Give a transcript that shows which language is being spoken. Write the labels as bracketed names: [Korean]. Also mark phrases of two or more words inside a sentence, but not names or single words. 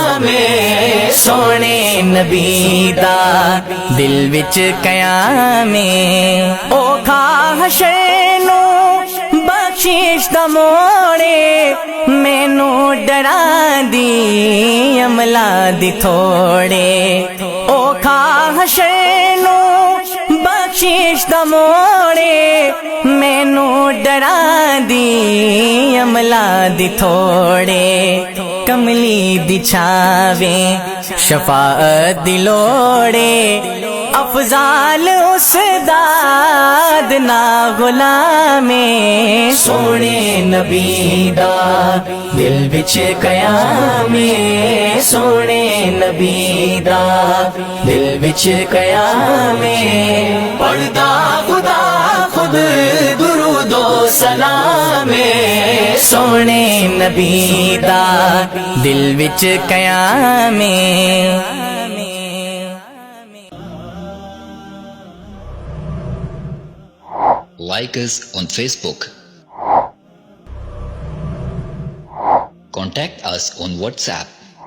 [Punjabi] میں سونے نبی دا دل وچ قیام او کھا حشر نو بخشش دا موڑے مینو ڈرا دی عملہ دی تھوڑے او کھا حشر نو بخشش دا موڑے مینو ڈرا دی عملہ دی تھوڑے کملی دی چھاویں شفاعت دی لوڑے افضال استاد نا غلامے سونے نبی دا دل وچ قیام سونے نبی دا دل وچ قیام پڑھدا خدا خود درود و سلام سونے نبی دا دل وچ قیام [English] Like us on Facebook. Contact us on WhatsApp.